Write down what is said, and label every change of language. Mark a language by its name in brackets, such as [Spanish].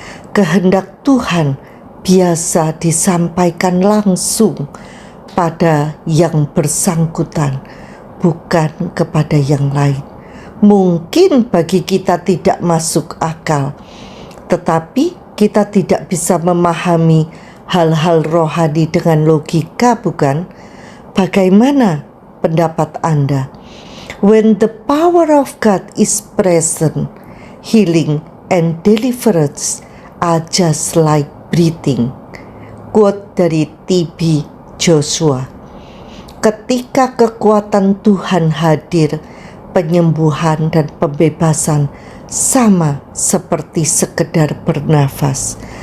[Indonesian] Kehendak Tuhan biasa disampaikan langsung pada yang bersangkutan, bukan kepada yang lain. Mungkin bagi kita tidak masuk akal, tetapi kita tidak bisa memahami hal-hal rohani dengan logika, bukan? Bagaimana pendapat Anda? [English] When the power of God is present, healing and deliverance are just like breathing. [Indonesian] Quote dari T.B. Joshua. Ketika kekuatan Tuhan hadir, penyembuhan dan pembebasan sama seperti sekedar bernafas.